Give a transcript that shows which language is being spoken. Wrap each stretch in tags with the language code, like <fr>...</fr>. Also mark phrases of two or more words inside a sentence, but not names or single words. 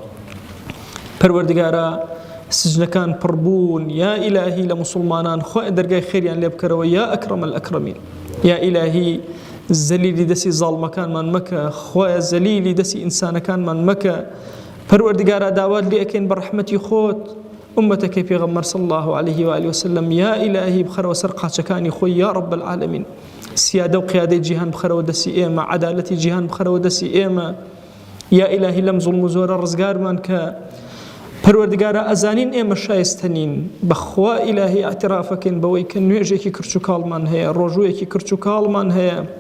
<ckb>پەروەردگارە سجنەکان پڕبوون</ckb> <ar>یا ئیلاهی</ar> <ckb>لە مسلمانان خۆ دەرگای خێریان لێ بکەرەوە</ckb> <ar>یا ئەکرەم الئەکرەمین یا ئیلاهی</ar> <ckb>زەلیلی دەستی زاڵمەکانمان مەکە خۆیە زەلیلی دەستی ئینسانەکانمان مەکە پەروەردگارە داوات لێ ئەکەین بە ڕەحمەتی خۆت ئومەتەکەی پێغەمبەر</ckb> <ar>صلی الله عليه وآله وسلم یا ئیلاهی</ar> <ckb>بخەرەوە سەر قاچەکانی خۆی</ckb> <ar>یا رب العالمین</ar> <ckb>سیادە و قیادەی جیهان بخەرەوە دەستی ئێمە عەدالەتی جیهان بخەرەوە دەستی ئێمە</ckb> <ar>یا ئیلاهی</ar> <ckb>لەم زوڵم و زۆرە ڕزگارمان کە پەروەردگارە ئەزانین ئێمە شایستەنین بەخوا ئیلاهی ئاعترافەکەین بەوەی کە نوێژێکی کرچ و کاڵمان هەیە ڕۆژوویەکی کرچ و کاڵمان هەیە</ckb>